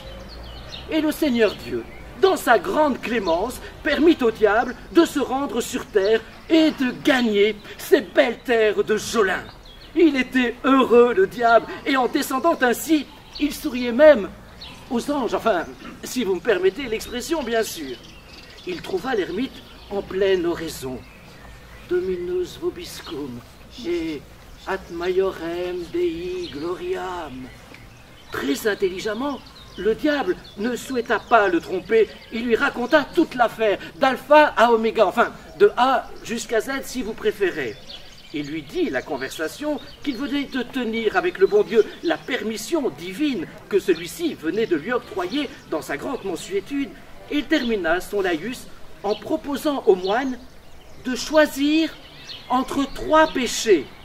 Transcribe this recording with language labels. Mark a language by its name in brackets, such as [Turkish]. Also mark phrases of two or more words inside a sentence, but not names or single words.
[French] Et le Seigneur Dieu, dans sa grande clémence, permit au diable de se rendre sur terre et de gagner ces belles terres de Jolin. Il était heureux, le diable, et en descendant ainsi, il souriait même aux anges, enfin, si vous me permettez l'expression, bien sûr. Il trouva l'ermite en pleine oraison. [Latin] Dominus vobiscum et ad maiorem Dei gloriam. [French] Très intelligemment, le diable ne souhaita pas le tromper. Il lui raconta toute l'affaire, d'alpha à oméga, enfin, de A jusqu'à Z si vous préférez. Il lui dit, la conversation, qu'il venait de tenir avec le bon Dieu la permission divine que celui-ci venait de lui octroyer dans sa grande mansuétude, et il termina son laïus en proposant au moine de choisir entre 3 péchés.